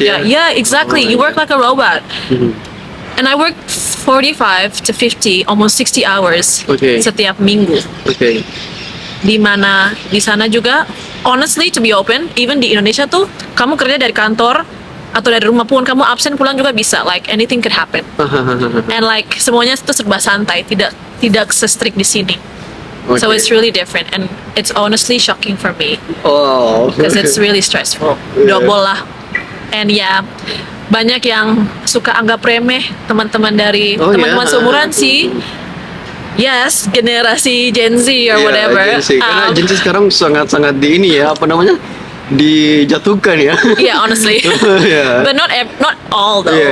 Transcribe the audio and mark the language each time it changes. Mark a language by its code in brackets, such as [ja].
[en] kerja. Exactly. You work like a robot. And I work 45 to 50, almost 60 hours [id] setiap minggu. Di mana di sana juga, [en] honestly to be open, even [id] di Indonesia tuh kamu kerja dari kantor atau dari rumah pun kamu absen pulang juga bisa, [en] like anything could happen. [id] And like semuanya itu serba santai, tidak se-strict di sini. [en] So it's really different and it's honestly shocking for me. Oh. Because it's really stressful. [id] Double lah. And ya banyak yang suka anggap remeh teman-teman dari teman-teman seumuran sih. [en] Yes, generasi Gen Z or whatever. [id] Gen Z. Karena Gen Z sekarang sangat-sangat di ini ya, apa namanya, dijatuhkan ya. [en] Yeah, honestly. But not all though.